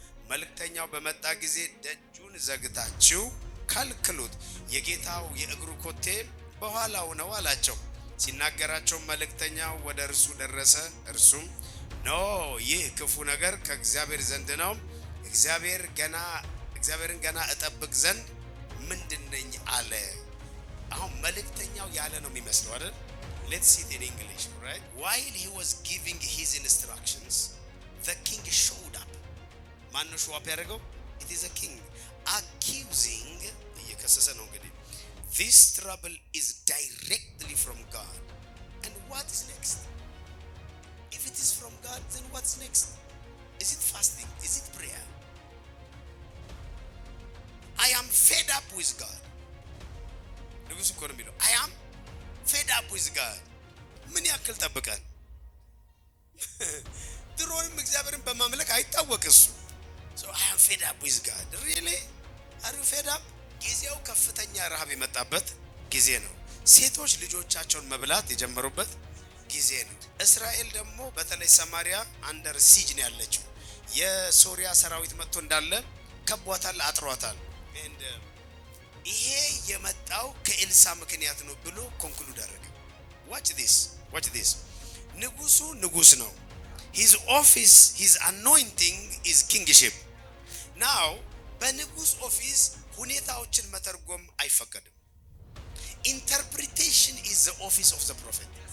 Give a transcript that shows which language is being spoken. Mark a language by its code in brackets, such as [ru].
[am] መልእክተኛው በመጣ ጊዜ ደጁን ዘግታችሁ ከልክሉት፣ የጌታው የእግሩ ኮቴ በኋላው ነው አላቸው። ሲናገራቸው መልእክተኛው ወደ እርሱ ደረሰ። እርሱም ኖ ይህ ክፉ ነገር ከእግዚአብሔር ዘንድ ነው። እግዚአብሔርን ገና እጠብቅ ዘንድ ምንድነኝ አለ። አሁን መልእክተኛው ያለ ነው የሚመስለው አይደል? [en] Let's see it in English, right? While he was giving his instructions, the king showed up. [am] ማን ነው [en] show up [am] ያደረገው? [en] It is a king accusing, [am] እየከሰሰ ነው እንግዲህ. [en] This trouble is directly from God. And what is next? If it is from God, then what's next? Is it fasting? Is it prayer? I am fed up with God. [am] ንጉሡ እኮ ነው የሚለው [en] I am fed up with God. [am] ምን ያክል ጠብቀን ድሮንም እግዚአብሔርን በማምለክ አይታወቅሱ። [en] So I am fed up with God. Really? Are you fed up? [am] ጊዜው ከፍተኛ ረሃብ የመጣበት ጊዜ ነው። ሴቶች ልጆቻቸውን መብላት የጀመሩበት ጊዜ ነው። እስራኤል ደግሞ በተለይ ሰማሪያ አንደር ሲጅ ነው ያለችው። የሶሪያ ሰራዊት መጥቶ እንዳለ ከቧታል፣ አጥሯታል። ይሄ የመጣው ከኤልሳ ምክንያት ነው ብሎ ኮንክሉድ አደረገ። [en] watch this [am] ንጉሡ ንጉሥ ነው። [en] his office, his anointing is kingship. now [am] በንጉሥ ኦፊስ ሁኔታዎችን መተርጎም አይፈቀድም። [en] interpretation is the office of the prophet.